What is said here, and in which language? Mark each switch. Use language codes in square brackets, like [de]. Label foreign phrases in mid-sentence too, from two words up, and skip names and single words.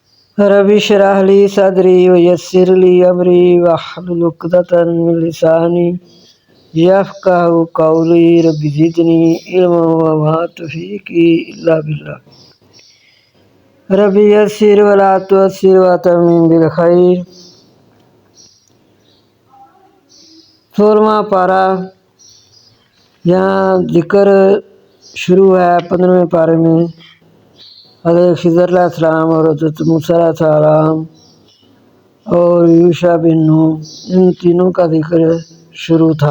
[ar] رب اشرح لي صدري ويسر لي أمري واحلل عقدة من لساني يفقهوا قولي رب زدني علما وما توفيقي إلا بالله. رب يسر ولا تعسر وتمم بالخير. [hi] 16वां पारा। यहाँ जिक्र शुरू है 15वें पारे में हज़रत खिज़र अलैहिस्सलाम और हज़रत मूसा अलैहिस्सलाम और यूशा बिन नून इन तीनों का जिक्र शुरू था।